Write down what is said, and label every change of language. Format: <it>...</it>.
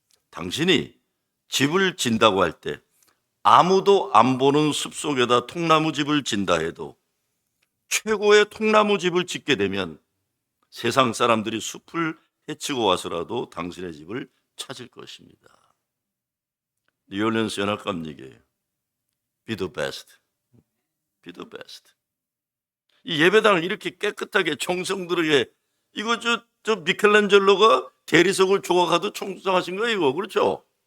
<ko>당신이 집을 진다고 할 때 아무도 안 보는 숲속에다 통나무 집을 진다 해도 최고의 통나무 집을 짓게 되면 세상 사람들이 숲을 헤치고 와서라도 당신의 집을 찾을 것입니다.</ko> <en>뉴올리언스 연합감리교회 Be the best. Be the best.</en> <ko>이 예배당을 이렇게 깨끗하게 정성들에게 이거 저 미켈란젤로가 대리석을 조각하듯 청소하신 거예요, 이거. 그렇죠?</ko>